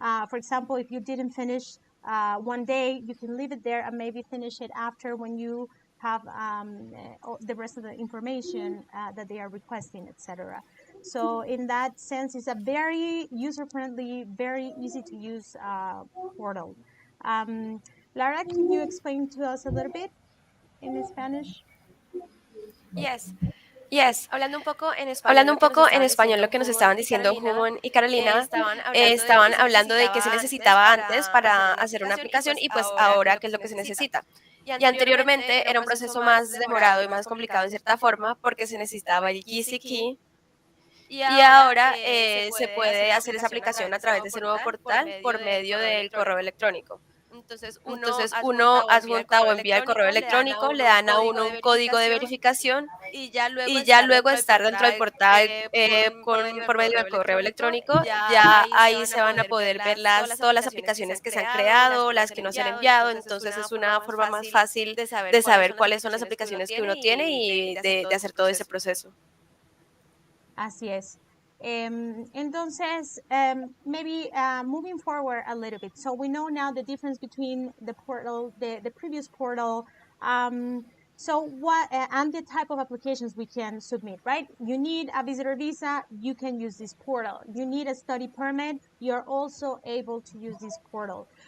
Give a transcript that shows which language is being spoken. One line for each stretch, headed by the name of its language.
English: For example, if you didn't finish one day, you can leave it there and maybe finish it after when you have the rest of the information that they are requesting, etc. So in that sense, it's a very user-friendly, very easy to use portal. Lara, can you explain to us a little bit in Spanish? Yes. Yes,
Spanish: hablando un poco en español lo que nos estaban diciendo Humon y Carolina, estaban hablando de qué se necesitaba antes para hacer una aplicación y pues ahora qué es lo que se necesita. Y anteriormente era un proceso más demorado y más complicado en cierta forma porque se necesitaba el GC Key y ahora se puede hacer esa aplicación a través de ese nuevo portal por medio del correo electrónico. Entonces uno adjunta o envía el correo electrónico, le dan a uno un código de verificación y ya luego de estar dentro del portal por medio del correo electrónico, ya ahí se van a poder ver todas las aplicaciones que se han creado, las que no se han enviado, entonces es una forma más fácil de saber cuáles son las aplicaciones que uno tiene y de hacer todo ese proceso. Así es. Entonces,
English: maybe moving forward a little bit. So we know now the difference between the portal, the previous portal. So what and the type of applications we can submit, right? You need a visitor visa, you can use this portal. You need a study permit, you're also able to use this portal.